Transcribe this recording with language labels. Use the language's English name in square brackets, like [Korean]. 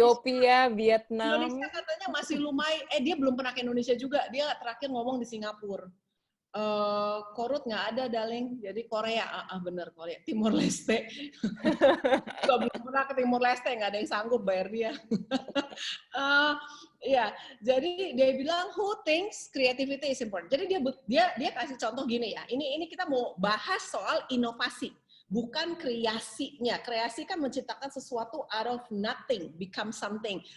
[Indonesian] Ethiopia, Vietnam. Indonesia katanya masih lumayan. Dia belum pernah ke Indonesia juga. Dia terakhir ngomong di Singapura. Korut nggak ada, darling. Jadi Korea, bener Korea. Timur Leste. Gua belum pernah ke Timur Leste, nggak ada yang sanggup bayar dia. Ya, jadi dia bilang [English] who thinks creativity is important. [Indonesian] Jadi dia kasih contoh gini ya. Ini kita mau bahas soal inovasi, bukan kreasinya. Kreasi kan menciptakan sesuatu [English] out of nothing, become something.